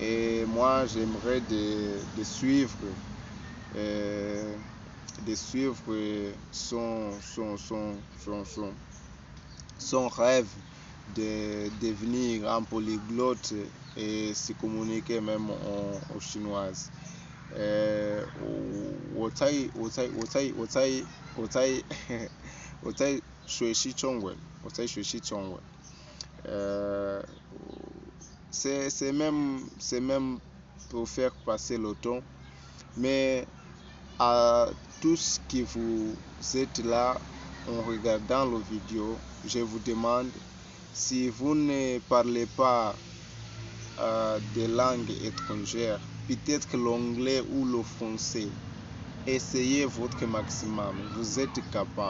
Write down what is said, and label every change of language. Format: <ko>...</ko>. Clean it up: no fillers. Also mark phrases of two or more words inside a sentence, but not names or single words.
<fr>Et moi, j'aimerais suivre, de suivre son rêve de devenir un polyglotte et se communiquer même en chinoise.</fr> <zh>我在学习中文，</zh> <fr>c'est même pour faire passer le temps, mais à tous qui vous êtes là en regardant la vidéo, je vous demande, si vous ne parlez pas de langue étrangère, peut-être que l'anglais ou le français, essayez votre maximum, vous êtes capable.</fr>